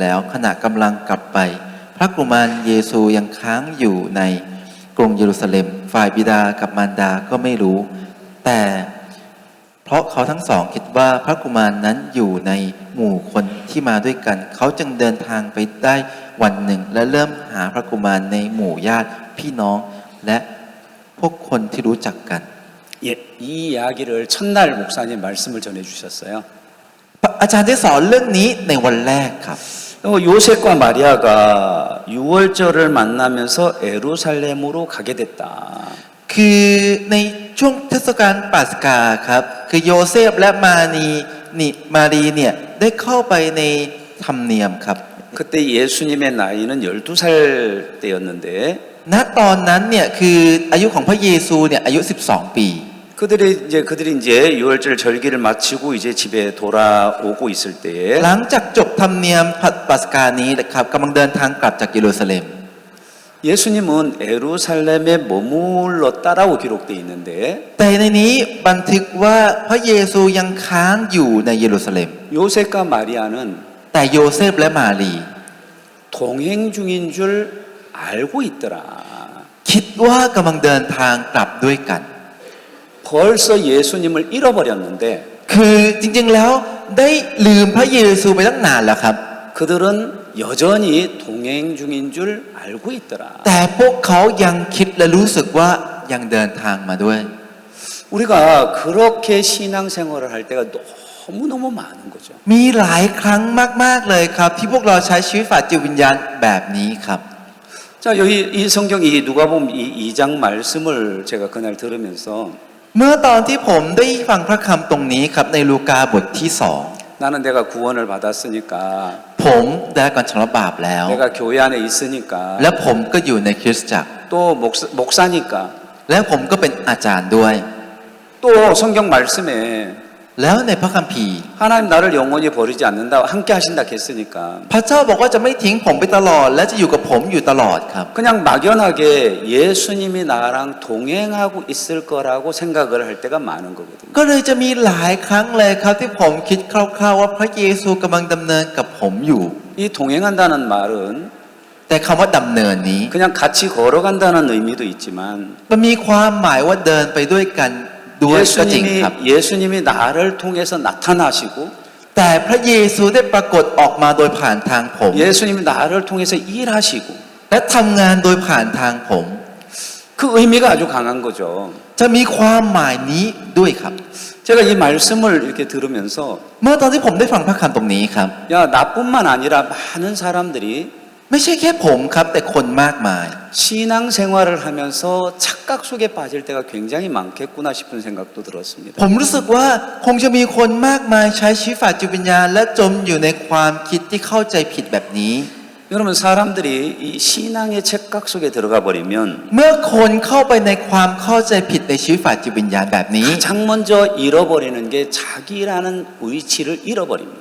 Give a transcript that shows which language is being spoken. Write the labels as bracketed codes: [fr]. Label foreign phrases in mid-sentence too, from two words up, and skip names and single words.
[th] แล้ว ขณะกำลังกลับไป พระกุมารเยซูยังค้างอยู่ในกรุงเยรูซาเล็ม ฝ่ายบิดากับมารดาก็ไม่รู้ แต่เพราะเขาทั้งสองคิดว่าพระกุมารนั้นอยู่ในหมู่คนที่มาด้วยกัน เขาจึงเดินทางไปได้วันหนึ่ง และเริ่มหาพระกุมารในหมู่ญาติพี่น้อง และพวกคนที่รู้จักกัน [ko] 예, 이 이야기를 첫날 목사님 말씀을 전해 주셨어요. [th] อาจารย์ได้สอนเรื่องนี้ในวันแรกครับ [ko] 요셉과 마리아가 유월절을 만나면서 에루살렘으로 가게 됐다. [th] คือในช่วงเทศกาลปัสกาครับคือโยเซฟและมารีเนี่ยได้เข้าไปในธรรมเนียมครับ [ko] 그때 예수님의 나이는 12살 때였는데 [th] ณตอนนั้นเนี่ยคืออายุของพระเยซูเนี่ยอายุ 12 ปี [ko] 그들이 이제 유월절 절기를 마치고 이제 집에 돌아오고 있을 때에 [th] หลังจากจบธรรมเนียมปัสกานี้นะครับกำลังเดินทางกลับจากเยรูซาเล็ม [ko] 예수님은 에루살렘에 머물렀다라고 기록되어 있는데 [th] แต่ในนี้บันทึกว่าพระเยซูยังค้างอยู่ในเยรูซาเล็ม [ko] 요셉과 마리아는 [th] แต่โยเซฟและมารี [ko] 동행 중인 줄 알고 있더라. [th] คิดว่ากำลังเดินทางกลับด้วยกัน [ko] 벌써 예수님을 잃어버렸는데 [th] คือจริงๆแล้วได้ลืมพระเยซูไปตั้งนานแล้วครับ [ko] 그들은 여전히 동행 중인 줄 알고 있더라. [th] แต่พวกเขายังคิดและรู้สึกว่ายังเดินทางมาด้วย [ko] 우리가 그렇게 신앙생활을 할 때가 너무너무 많은 거죠. [th] มีหลายครั้งมากๆเลยครับที่พวกเราใช้ชีวิตฝ่ายจิตวิญญาณแบบนี้ครับ [ko] 자, 여기 이 성경 이 누가복음 이 2장 말씀을 제가 그날 들으면서 [th] เมื่อตอนที่ผมได้ฟังพระคำตรงนี้ครับในลูกาบทที่2 [ko] 나는 내가 구원을 받았으니까 [th] ผมได้รับการชำระบาปแล้ว [ko] 내가 교회 안에 있으니까 [th] และผมก็อยู่ในคริสตจักร [ko] 또 목사니까 [th] และผมก็เป็นอาจารย์ด้วย [ko] 또 성경 말씀에 [th] แล้วในพระคัมภีร์ [ko] 하나님 나를 영원히 버리지 않는다 함께 하신다 했으니까 [th] พระเจ้าบอกว่าจะไม่ทิ้งผมไปตลอด และจะอยู่กับผมอยู่ตลอดครับ [ko] 그냥 막연하게 예수님이 나랑 동행하고 있을 거라고 생각을 할 때가 많은 거거든요. [th] ก็เลยจะมีหลายครั้งเลยครับที่ผมคิดคร่าวๆว่าพระเยซูกำลังดำเนินกับผมอยู่ [ko] 이 동행한다는 말은 [th] แต่คำว่าดำเนินนี้ [ko] 그냥 같이 걸어간다는 의미도 있지만 [th] มันมีความหมายว่าเดินไปด้วยกันด้วยก็จริงครับ [ko] 예수님이 나를 통해서 나타나시고 [th] แต่พระเยซูได้ปรากฏออกมาโดยผ่านทางผม [ko] 예수님이 나를 통해서 일하시고 [th] และทำงานโดยผ่านทางผม [ko] 그 의미가 아주 강한 거죠. [th] จะมีความหมายนี้ด้วยครับ [ko] 제가 이 말씀을 이렇게 들으면서 [th] เมื่อตอนที่ผมได้ฟังพระคำตรงนี้ครับ [ko] 야 나뿐만 아니라 많은 사람들이 [th] ไม่ใช่แค่ผมครับแต่คนมากมาย [ko] 신앙생활을 하면서 착각 속에 빠질 때가 굉장히 많겠구나 싶은 생각도 들었습니다. [th] ผมรู้สึกว่าคงจะมีคนมากมายใช้ชีวิตฝ่ายจิตวิญญาณและจมอยู่ในความคิดที่เข้าใจผิดแบบนี้ [ko] 여러분 사람들이 이 신앙의 착각 속에 들어가 버리면 [th] เมื่อคนเข้าไปในความเข้าใจผิดในชีวิตฝ่ายจิตวิญญาณแบบนี้ [ko] 가장 먼저 잃어버리는 게 자기라는 위치를 잃어버립니다.